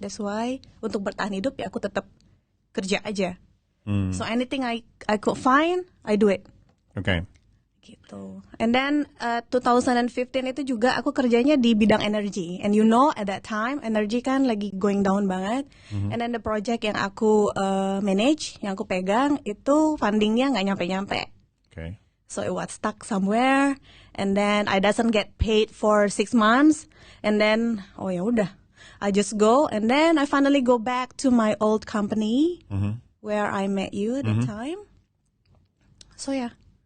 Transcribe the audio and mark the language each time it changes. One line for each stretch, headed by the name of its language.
English: That's why
Indonesian: untuk bertahan hidup ya aku tetap kerja aja.
English: So anything I could find, I do it. Okay.
Indonesian: Gitu.
English: And then
Indonesian: 2015 itu juga aku kerjanya di bidang energi.
English: And you know at that time
Indonesian: energi kan lagi
English: going down
Indonesian: banget.
English: And then the project
Indonesian: yang aku
English: manage,
Indonesian: yang aku pegang itu fundingnya nggak nyampe-nyampe. Okay.
English: So it was stuck somewhere. And then I doesn't get paid for 6 months. And then
Indonesian: oh ya udah,
English: I just go. And then I finally go back to my old company where I met you at the time. So yeah.